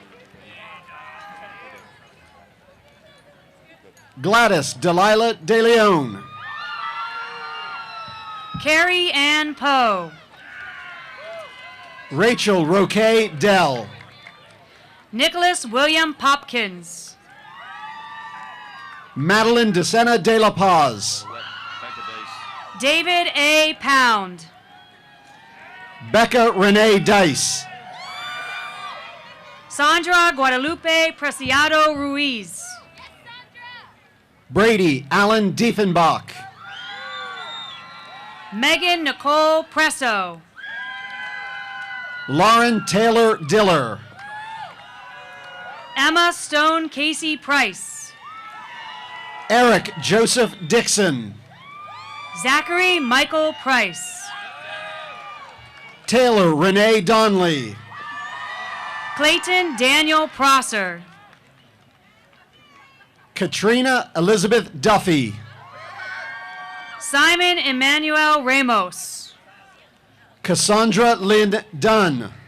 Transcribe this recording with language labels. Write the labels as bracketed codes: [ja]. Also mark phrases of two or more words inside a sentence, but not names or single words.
[en] Gladys Delilah De Leon. Carrie Ann Poe. Rachel Roque Dell. Nicholas William Popkins. Madeline DeSena De La Paz. David A. Pound. Becca Renee Dice. Sandra Guadalupe Preciado Ruiz. Brady Allen Diefenbach. Megan Nicole Presso. Lauren Taylor Diller. Emma Stone Casey Price. Eric Joseph Dixon. Zachary Michael Price. Taylor Renee Donley. Clayton Daniel Prosser. Katrina Elizabeth Duffy. Simon Emmanuel Ramos. Cassandra Lynn Dunn.